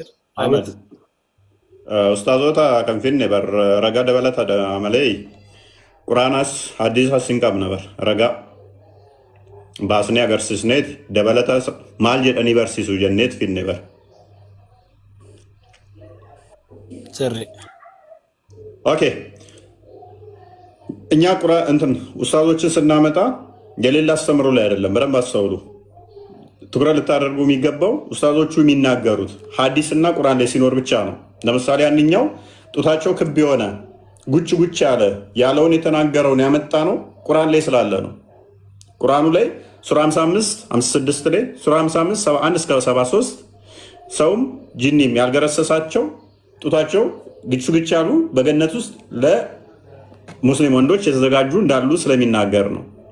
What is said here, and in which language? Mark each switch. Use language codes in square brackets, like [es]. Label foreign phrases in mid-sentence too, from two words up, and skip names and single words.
[om] Ustaazota kan finne bar ragaa dabalata malee quraanas hadiisas hin qabne bar ragaa baasnee agarsiisneeti dabalata maal jedhanii barsiisu jenneet finne bar. Sirri. Okay. [am] እኛ ቁራ እንትን ኡስታዞችን ስናመጣ የሌላ አስተምሮ ላይ አይደለም። በደንብ አስተውሉ። ትኩረት ልታደርጉ የሚገባው ኡስታዞቹ የሚናገሩት ሐዲስና ቁርአን ላይ ሲኖር ብቻ ነው። ለምሳሌ አንኛው ጡታቸው ክብ የሆነ ጉጭ ጉጭ ያለውን የተናገረውን ያመጣ ነው ቁርአን ላይ ስላለ ነው። ቁርአኑ ላይ ሱራ 55 56 ላይ ሱራ 55 71 እስከ 73 ሰውም ጂኒም ያልገረሰሳቸው ጡታቸው ግጭ ግጭ ያሉ በገነት ውስጥ ሙስሊም ወንዶች የተዘጋጁ እንዳሉ ስለሚናገር ነው